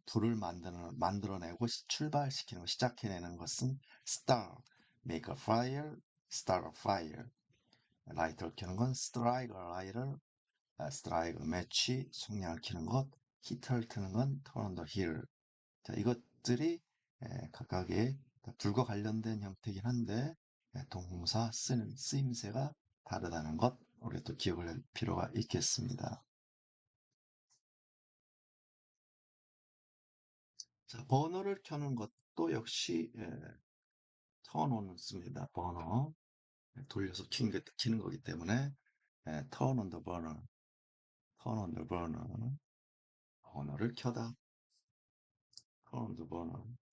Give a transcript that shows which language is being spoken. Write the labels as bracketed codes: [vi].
[ko] 불을 만들어내고 출발시키는 거, 시작해내는 것은 [en] start, make a fire, start a fire. [ko] 라이트를 켜는 건 스트라이크 라이트를, 스트라이크 매치 속량을 켜는 것, 히터를 트는 건 [en] turn on the heater. [ko] 자, 이것들이 각각의 불과 관련된 형태이긴 한데 동사 쓰는 쓰임새가 다르다는 것 우리가 또 기억을 할 필요가 있겠습니다. 자, 버너를 켜는 것도 역시 turn on을 씁니다. 버너 돌려서 켜는 거기 때문에 [en] turn on the burner, turn on the burner, [ko] 버너를 켜다, [en] turn on the burner.